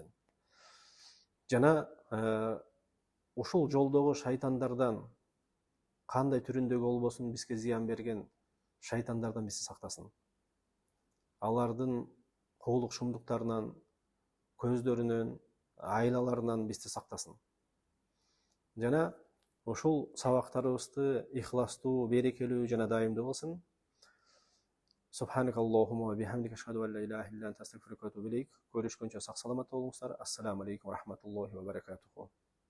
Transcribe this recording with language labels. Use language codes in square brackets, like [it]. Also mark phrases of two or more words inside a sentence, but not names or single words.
[ky] Жана ушул жолдогу шайтандардан, кандай түрүндөгү болбосун бизге зыян берген шайтандардан бизди сактасын. Алардын куулук шумдуктарынан, көздөрүнөн, айлаларынан бизди сактасын. Жана ушул сабактарыбызды ихластуу, берекелүү жана дайымдуу кылсын. [ar] سبحانك اللهم وبحمدك أشهد أن لا إله إلا أنت أستغفرك وأتوب إليك. [ky] Көрүшкөнчө сак саламат болуңуздар. [ar] السلام عليكم ورحمة الله وبركاته.